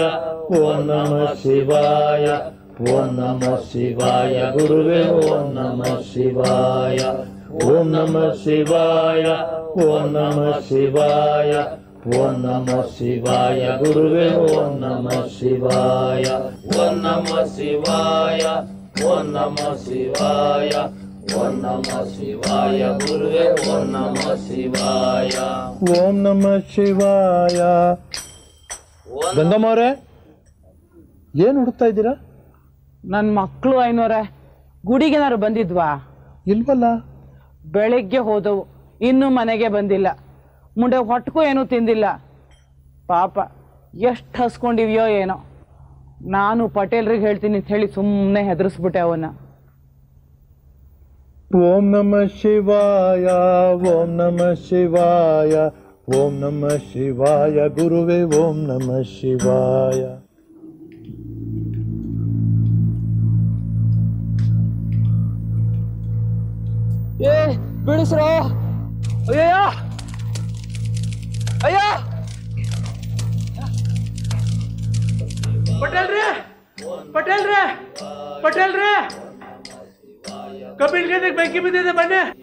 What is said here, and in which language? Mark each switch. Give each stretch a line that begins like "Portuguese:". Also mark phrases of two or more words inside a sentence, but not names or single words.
Sanskrit: ಓಂ ನಮಃ ಶಿವಾಯ, ಓಂ ನಮಃ ಶಿವಾಯ ಗುರುವೇ, ಓಂ ನಮಃ ಶಿವಾಯ, ಓಂ ನಮಃ ಶಿವಾಯ, ಓಂ ನಮಃ ಶಿವಾಯ, ಓಂ ನಮಃ ಶಿವಾಯ ಗುರುವೇ, ಓಂ ನಮಃ ಶಿವಾಯ, ಓಂ ನಮಃ ಶಿವಾಯ, ಓಂ ನಮಃ ಶಿವಾಯ, ಓಂ ನಮಃ ಶಿವಾಯ ಗುರುವೇ, ಓಂ ನಮಃ ಶಿವಾಯ, ಓಂ ನಮಃ ಶಿವಾಯ.
Kannada: ಗಂಗಮ್ಮವ್ರೆ, ಏನು ಹುಡುಕ್ತಾ ಇದ್ದೀರಾ? ನನ್ನ ಮಕ್ಕಳು 500 ಗುಡಿಗೇನಾರು ಬಂದಿದ್ವಾ? ಇಲ್ವಲ್ಲ. ಬೆಳಿಗ್ಗೆ ಹೋದವು, ಇನ್ನೂ ಮನೆಗೆ ಬಂದಿಲ್ಲ. ಮುಂದೆ ಹೊಟ್ಟಕ್ಕೂ ಏನೂ ತಿಂದಿಲ್ಲ. ಪಾಪ ಎಷ್ಟು ಹಸ್ಕೊಂಡಿವ್ಯೋ ಏನೋ. ನಾನು ಪಟೇಲ್ರಿಗೆ ಹೇಳ್ತೀನಿ ಅಂತ ಹೇಳಿ ಸುಮ್ಮನೆ ಹೆದರಿಸ್ಬಿಟ್ಟೆ ಅವನ್ನ.
Sanskrit: ಓಂ ನಮಃ ಶಿವಾಯ, ಓಂ ನಮಃ ಶಿವಾಯ, ಓಂ ನಮಃ ಶಿವಾಯ ಗುರುವೇ, ಓಂ ನಮಃ ಶಿವಾಯ.
Kannada: ಬಿಡಿಸ್ರೋ. ಅಯ್ಯೋ ಅಯ್ಯೋ, ಪಟೇಲ್ರೇ ಪಟೇಲ್ರೇ ಪಟೇಲ್ರೇ, ಕಪಿಲ್ ಗದ್ದೆಗೆ ಬೆಂಕಿ ಬಿದ್ದಿದೆ, ಬನ್ನಿ.